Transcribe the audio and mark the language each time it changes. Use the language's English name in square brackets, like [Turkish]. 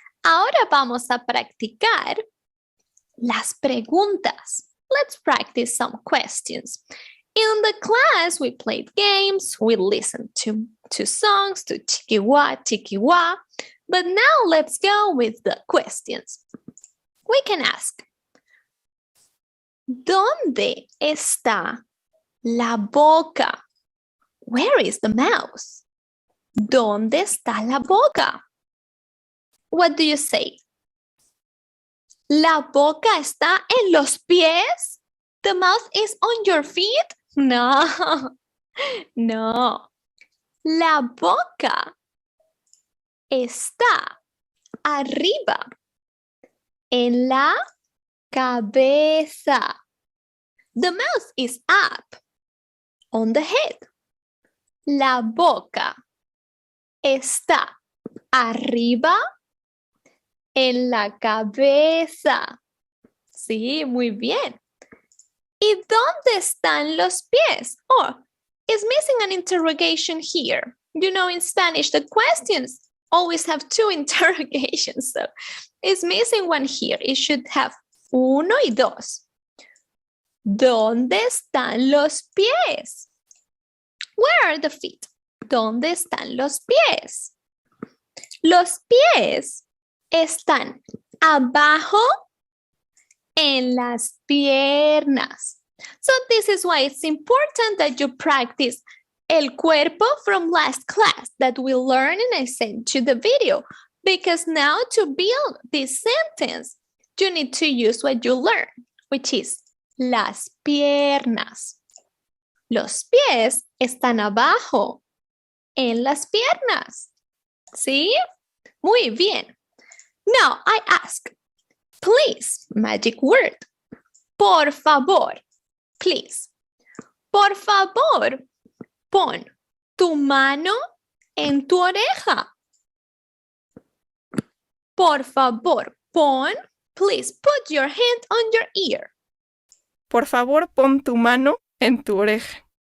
[Spanish] Ahora vamos a practicar las preguntas. [English] Let's practice some questions. In the class, we played games, we listened to songs, to chiquiwa, chiquiwa. But now let's go with the questions. We can ask, [Spanish] ¿dónde está la boca? [English] Where is the mouse? [Spanish] ¿Dónde está la boca? [English] What do you say? [Spanish] ¿La boca está en los pies? [English] The mouth is on your feet? No, no. [Spanish] La boca está arriba, en la cabeza. [English] The mouth is up, on the head. [Spanish] La boca está arriba, en la cabeza. Sí, muy bien. ¿Y dónde están los pies? [English] Oh, it's missing an interrogation here. You know, in Spanish, the questions always have two interrogations. So it's missing one here. It should have [Spanish] uno y dos. ¿Dónde están los pies? [English] Where are the feet? [Spanish] ¿Dónde están los pies? Los pies están abajo en las piernas. [English] So this is why it's important that you practice [Spanish] el cuerpo [English] from last class that we learned and I sent you the video. Because now to build this sentence, you need to use what you learned, which is [Spanish] las piernas. Los pies están abajo en las piernas. ¿Sí? Muy bien. [English] Now I ask, please, magic word. [Spanish] Por favor, please. Por favor, pon tu mano en tu oreja. Por favor, pon, [English] please put your hand on your ear. [Spanish] Por favor, pon tu mano en tu oreja.